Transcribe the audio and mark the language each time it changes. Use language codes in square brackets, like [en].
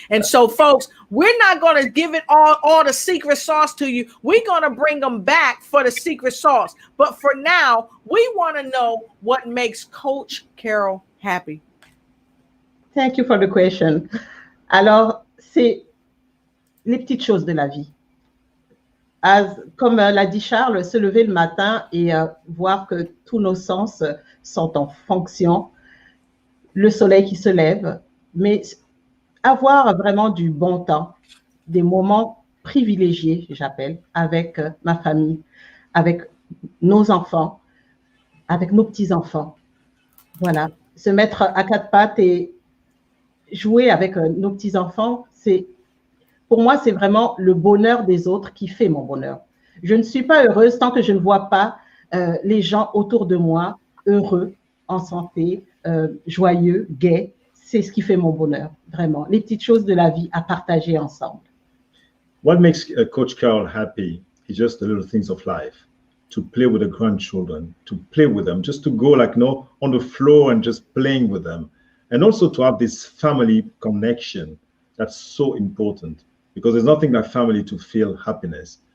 [en] And so, folks, we're not going to give it all the secret sauce to you. We're going to bring them back for the secret sauce. But for now, we want to know what makes Coach Carole happy. Thank you for the question. [fr] Alors, c'est les petites choses de la vie. Comme l'a dit Charles, se lever le matin et voir que tous nos sens sont en fonction, le soleil qui se lève, mais avoir vraiment du bon temps, des moments privilégiés, j'appelle, avec ma famille, avec nos enfants, avec nos petits-enfants. Voilà, se mettre à quatre pattes et jouer avec nos petits-enfants, pour moi, c'est vraiment le bonheur des autres qui fait mon bonheur. Je ne suis pas heureuse tant que je ne vois pas les gens autour de moi heureux, en santé, joyeux, gais. C'est ce qui fait mon bonheur, vraiment. Les petites choses de la vie à partager ensemble. [en] What makes Coach Carole happy is just the little things of life. To play with the grandchildren, to play with them, just to go like on the floor and just playing with them, and also to have this family connection. That's so important because there's nothing like family to feel happiness.